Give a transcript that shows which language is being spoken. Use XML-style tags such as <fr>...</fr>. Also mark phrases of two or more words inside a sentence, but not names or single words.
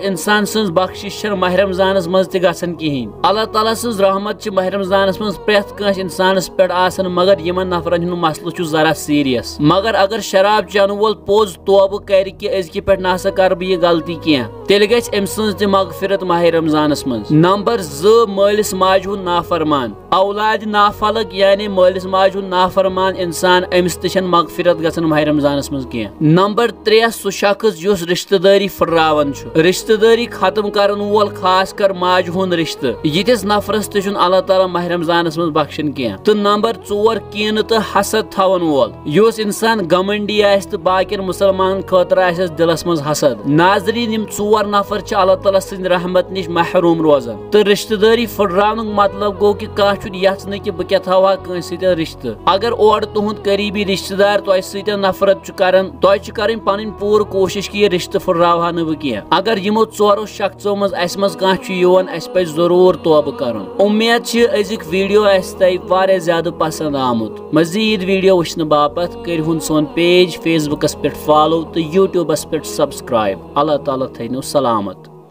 <ks>انسان سن بخشش ماہ رمضانس من تہ گژھان کہین اللہ تعالیٰ سن رحمت ماہ رمضانس من پریت کانس انسانس پہ آسان مگر یمن نفرن ہند مسلہ ذرا سیریس مگر اگر شراب چن وول پوز توبہ کر کہ ازکہ پہ نسا کر بہ یہ غلطی کی تیل گژھِ أمۍ سٕنٛز تہِ مغفرت ماہ رمضانس منٛز نمبر 2 مٲلِس ماجہِ ہُنٛد نافرمان اولاد نافلق یعنی مٲلِس ماجہِ ہُنٛد نافرمان انسان أمِس تہِ چھنہٕ مغفرت گژھان ماہ رمضانس منٛز کینٛہہ نمبر 3 سُہ شخص یُس رشتہٕ دٲری پھٕٹراوان چھُ رشتہٕ دٲری ختم کرن وول خاص کر ماجہِ ہُنٛد رشتہٕ یِتھِس نفرس تہِ چھُنہٕ اللہ تعالیٰ ماہ رمضانس منٛز بخشان کینٛہہ تہٕ نمبر 4 کینہٕ تہٕ حسد تھاون وول یُس انسان گمنڈی آسہِ تہٕ باقین مسلمان خٲطرٕ آسٮ۪س دلس منٛز حسد ناظریٖن یِم 4 نفر چھ اللہ تعالیٰ سٕنٛدِ رحمت نش محروم روزان تو رشتہ داری پھٕٹراونُک مطلب گو کہ کانٛہہ چھُنہٕ یژھنہٕ کہ بہٕ کیٛاہ تھاوہا کٲنٛسہِ سۭتۍ رشتہٕ اگر اور تُہُنٛد قریبی رشتہ دار تۄہہِ سۭتۍ نفرت چھُ کران تۄہہِ چھِ کرٕنۍ پنٕنۍ پوٗرٕ کوٗشش کہ یہِ رشتہٕ پھٕٹراوہا نہٕ بہٕ کینٛہہ اگر یِمو 4 شخصو منٛز اسہِ منٛز کانٛہہ چھُ یِوان اسہِ پزِ ضروٗر توبہٕ کرُن اُمید چھِ أزیُک ویڈیو آسہِ تۄہہِ واریاہ زیادٕ پسنٛد آمُت مزیٖد ویڈیو وٕچھنہٕ باپتھ کٔرۍہُن سون پیج فیس بُکس پٮ۪ٹھ فالو تہٕ یوٗٹیوٗبس پٮ۪ٹھ سبسکرایب اللہ تعالیٰ تھٲینو سلامت</ks>